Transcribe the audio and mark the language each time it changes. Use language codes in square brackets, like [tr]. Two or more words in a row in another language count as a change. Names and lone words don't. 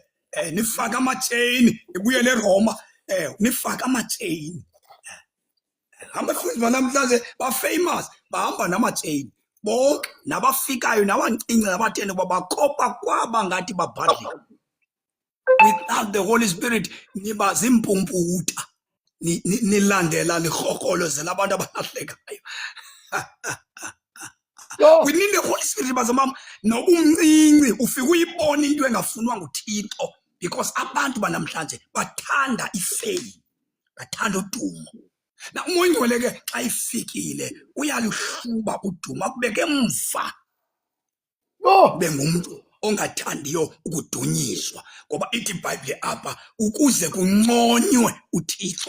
[xh] Nifake amachain ibuyele eRoma. Nifake amachain. Abafundisi banamhlanje ba-famous bahamba namachain. Bonke nabafikayo nabancinci nabatheni ukuba bakopa kwaba ngathi babhadlile. [en] Without the Holy Spirit [xh] niba zimpumputa nilandela nirhokolozela abantu abalahlekayo. [en] We need the Holy Spirit [xh] bazamama noba umncinci ufike uyibona into engafunwa nguThixo because abantu banamhlanje bathanda ifame, bathanda udumo. Na umoya oyingcwele ke xa ifikile uyaluhluba uduma kubeke emva. Bengumuntu ongathandiyo ukudunyiswa ngoba ithi iBhayibhile apha ukuze kunconywe uThixo.